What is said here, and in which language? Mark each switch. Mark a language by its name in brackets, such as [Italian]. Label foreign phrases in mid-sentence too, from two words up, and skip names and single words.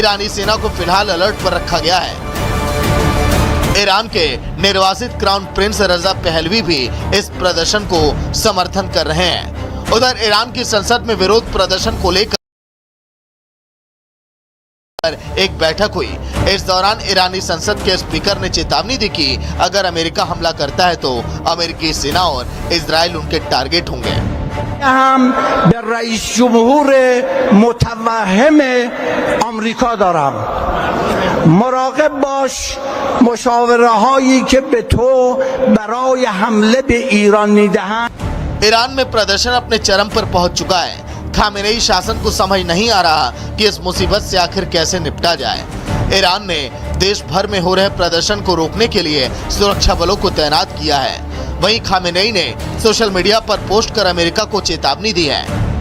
[Hindi] ईरानी सेना को फिलहाल अलर्ट पर रखा गया है। ईरान के निर्वासित [English] crown prince [Hindi] रजा पहलवी भी इस प्रदर्शन को समर्थन कर रहे हैं। उधर ईरान की संसद में विरोध प्रदर्शन को लेकर एक बैठक हुई। इस दौरान ईरानी संसद के स्पीकर ने चेतावनी दी कि अगर अमेरिका हमला करता है तो अमेरिकी सेना और इजराइल उनके टारगेट होंगे। [Persian] هم به رئیس جمهور متوهم آمریکا دارم مراقب باش مشاوره هایی که به تو برای حمله به ایران میدهند [Hindi] ईरान में प्रदर्शन अपने चरम पर पहुंच चुका है। खामेनेई शासन को समझ नहीं आ रहा कि इस मुसीबत से आखिर कैसे निपटा जाए। ईरान ने देश भर में हो रहे प्रदर्शन को रोकने के लिए सुरक्षा बलों को तैनात किया है। वहीं खामेनेई ने [English] social media [Hindi] पर पोस्ट कर अमेरिका को चेतावनी दी है।